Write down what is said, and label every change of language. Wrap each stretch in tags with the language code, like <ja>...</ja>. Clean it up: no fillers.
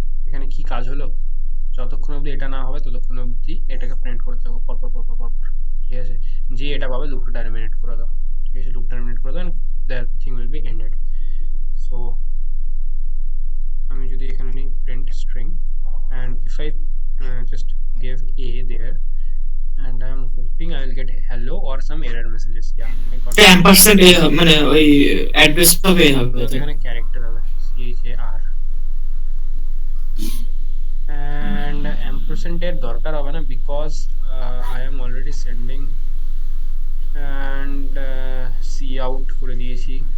<bn>এখানে কি কাজ হলো, যতক্ষণ অবধি এটা না হবে ততক্ষণ অবধি এটাকে প্রিন্ট করতে থাকো পর পর পর পর পর পর, ঠিক আছে? যে এটা পাবে লুপটা টার্মিনেট করে দাও, ঠিক আছে? লুপ টার্মিনেট করে দাও,</bn> <en>That thing will be ended.</en> <bn>So আমি যদি এখানে নিই print string,</bn> <en>and if I just give a there, and I'm hoping I will get hello or some error messages. Yeah, I got it.</en> <bn>Ampersand এ মানে ওই address হবে এ হবে তো এখানে ক্যারেক্টার হবে char, and ampersand এর দরকার হবে না</bn> <en>because I am already sending,</en> <bn>and cout করে দিয়েছি।</bn>